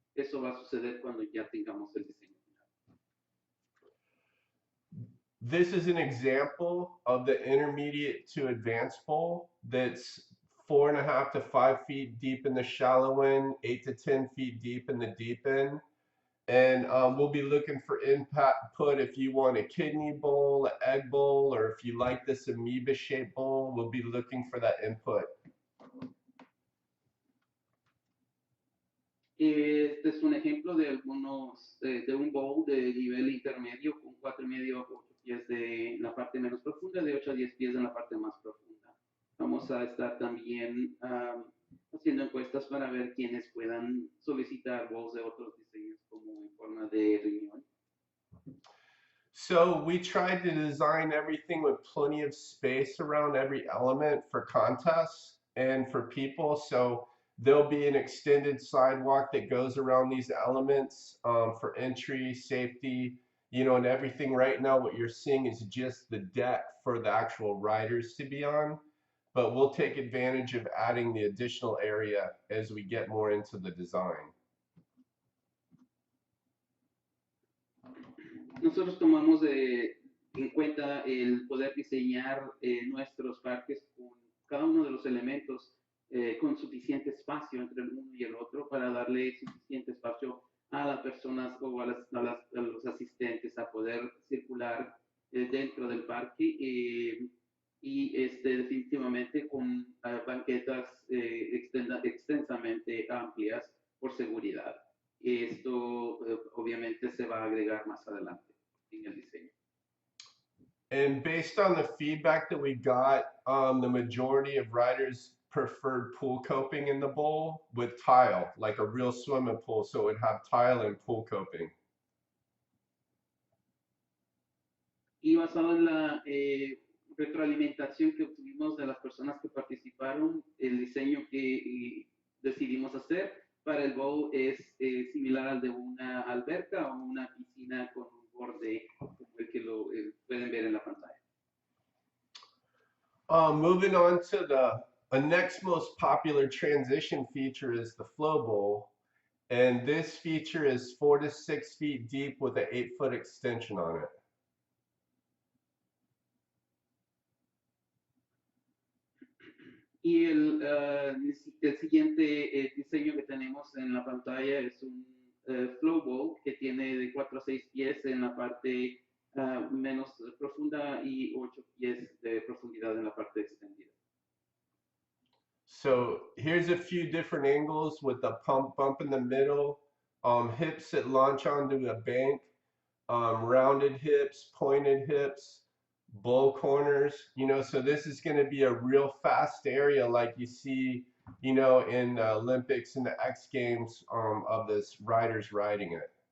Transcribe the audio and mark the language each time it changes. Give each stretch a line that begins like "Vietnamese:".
Spanish: Eso va a suceder cuando ya tengamos el diseño.
English: This is an example of the intermediate to advanced bowl that's 4.5 to 5 feet deep in the shallow end, 8 to 10 feet deep in the deep end. And we'll be looking for input if you want a kidney bowl, an egg bowl, or if you like this amoeba shaped bowl, we'll be looking for that input.
Spanish: Este es un ejemplo de de un bowl de nivel intermedio con 4,5 a 8 pies en la parte menos profunda, de 8 a 10 pies en la parte más profunda. Vamos a estar también haciendo encuestas para ver quiénes puedan solicitar bowls de otros diseños como en forma de riñón.
English: So we tried to design everything with plenty of space around every element for contests and for people. So there'll be an extended sidewalk that goes around these elements for entry, safety, and everything. Right now, what you're seeing is just the deck for the actual riders to be on. But we'll take advantage of adding the additional area as we get more into the design.
Spanish: Nosotros tomamos en cuenta el poder diseñar nuestros parques con cada uno de los elementos con suficiente espacio entre el uno y el otro para darle suficiente espacio a las personas o a los asistentes a poder circular dentro del parque y definitivamente con banquetas extensamente amplias por seguridad. Esto obviamente se va a agregar más adelante en el diseño.
English: And based on the feedback that we got, the majority of riders preferred pool coping in the bowl with tile, like a real swimming pool, so it would have tile and pool coping.
Spanish: Y basado en la retroalimentación que obtuvimos de las personas que participaron, el diseño que decidimos hacer para el bowl es similar al de una alberca o una piscina con un borde como el que lo pueden ver en la pantalla.
English: Moving on to the next most popular transition feature is the flow bowl. And this feature is 4 to 6 feet deep with an 8-foot extension on it.
Spanish: Y el siguiente diseño que tenemos en la pantalla es un flow bowl que tiene de 4 a 6 pies en la parte menos profunda y 8 pies de profundidad en la parte extendida.
English: So here's a few different angles with the bump in the middle, hips that launch onto a bank, rounded hips, pointed hips, bowl corners, so this is going to be a real fast area like you see, in the Olympics and the X Games of this riders riding it.